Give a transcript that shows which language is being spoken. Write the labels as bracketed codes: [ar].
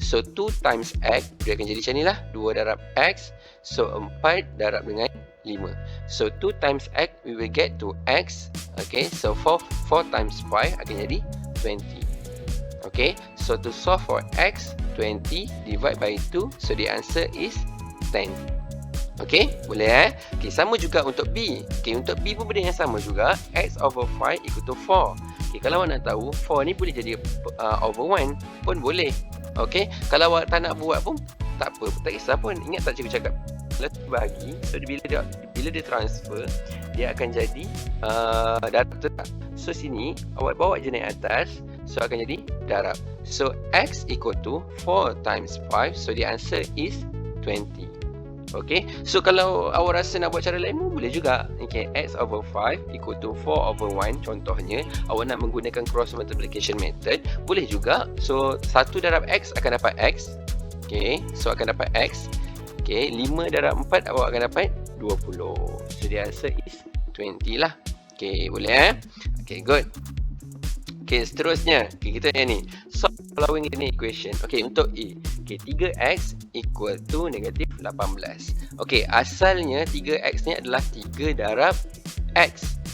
[en] So, 2 times X, [ms] dia akan jadi macam ni lah, 2 darab X, so 4 darab dengan 5. [en] So, 2 times X, we will get to X, okay, so 4 times 5 [ms] akan jadi 20. [en] Okay, so to solve for X, 20 divide by 2, so the answer is 10. [ms] Okay, boleh Okay, sama juga untuk B. Okay, untuk B pun benda yang sama juga. [en] X over 5 equal to 4. [ms] Okay, kalau awak nak tahu, 4 ni boleh jadi over 1 pun boleh. Okay, kalau awak tak nak buat pun tak apa, tak kisah pun. Ingat tak cikgu cakap? Kalau bagi, so bila dia transfer, dia akan jadi darab tetap. So, sini awak bawa je naik atas, so akan jadi darab. [en] So, X equal to 4 times 5, so the answer is 20. [ms] Okay, so kalau awak rasa nak buat cara lain pun boleh juga. [en] Okay, X over 5 equal to 4 over 1. [ms] Contohnya, awak nak menggunakan cross multiplication method, boleh juga. So, 1 darab X akan dapat X. Okay, so akan dapat X. Okay, 5 darab 4 awak akan dapat 20. So, [en] the answer is 20 [ms] lah. Okay, boleh Okay, good. Okay, seterusnya. Okay, kita yang ni. [en] Solve following linear equation. [ms] Okay, untuk A. Okay, 3x equal to negatif 18. Okay, asalnya 3x ni adalah 3 darab x.